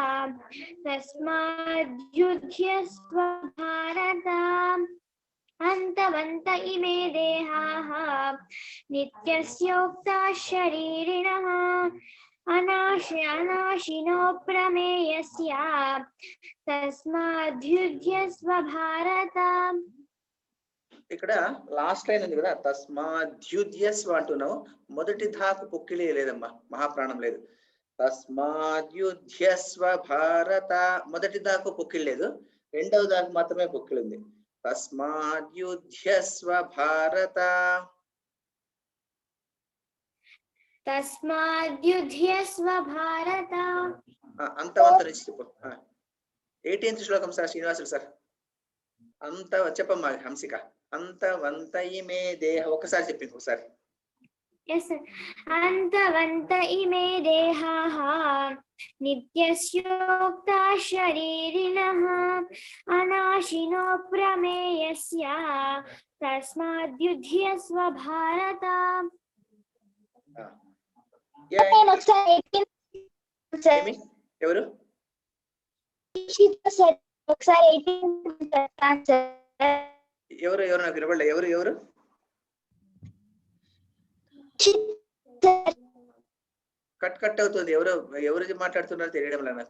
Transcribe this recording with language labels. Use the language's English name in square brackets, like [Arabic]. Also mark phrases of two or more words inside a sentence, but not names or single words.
[Sanskrit] तस्माद्युध्यस्व भारत अन्तवन्त इमे देहाः नित्यस्योक्ताः शरीरिणः अनाशिनो प्रमेयस्य तस्माद्युध्यस्व भारत [Telugu] ఇక్కడ [English] last line [Telugu] ఉంది కదా తస్మాద్యుధ్యస్వ అంటున్నావు మొదటి ధాకు పొక్కిలే లేదమ్మా మహాప్రాణం లేదు [Sanskrit] तस्माद्युध्यस्व भारत [Telugu] మొదటి ధాకు పొక్కిలి లేదు రెండవ ధాకు మాత్రమే పొక్కిలి ఉంది [Sanskrit] तस्माद्युध्यस्व भारत तस्माद्युध्यस्व भारत [Telugu] అంతవంత నుంచి చెప్పు 18th శ్లోకం సార్ శ్రీనివాసులు సార్ అంత చెప్పమ్మా హంసిక [Sanskrit] अंतवंत इमे देह [Telugu] ఒకసారి చెప్పి ఒకసారి [English] Yes, sir. [Sanskrit] अन्तवन्त इमे देहाः नित्यस्योक्ताः शरीरिणः अनाशिनो प्रमेयस्य तस्माद्युध्यस्व भारत [Telugu] ఎవరు ఎవరు ఎవరు నాకు వినపడలే ఎవరు ఎవరు [English] cut cut [Telugu] అవుతుంది ఎవరు ఎవరు మాట్లాడుతున్నారో తెలియడం లేదు నాకు